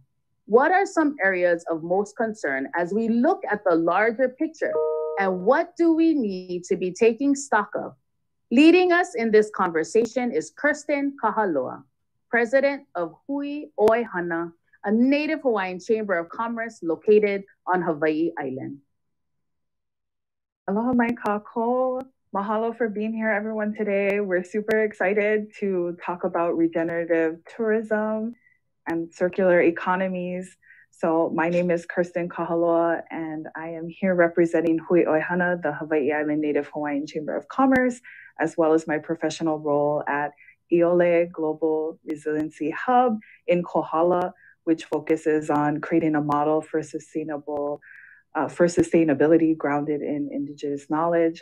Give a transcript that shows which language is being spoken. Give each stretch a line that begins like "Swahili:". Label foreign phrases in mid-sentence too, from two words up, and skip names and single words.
English: What are some areas of most concern as we look at the larger picture, and what do we need to be taking stock of? Leading us in this conversation is Kirsten Kahaloa, President of Hui Oi Hana, a Native Hawaiian Chamber of Commerce located on Hawaii Island.
Hawaiian: Aloha mai kākou.
English: Mahalo for being here, everyone, today. We're super excited to talk about regenerative tourism and circular economies. So my name is Kirsten Kahaloa, and I am here representing Hui Oi Hana, the Hawaii Island Native Hawaiian Chamber of Commerce, as well as my professional role at Iole Global Resiliency Hub in Kohala, which focuses on creating a model for sustainability grounded in Indigenous knowledge.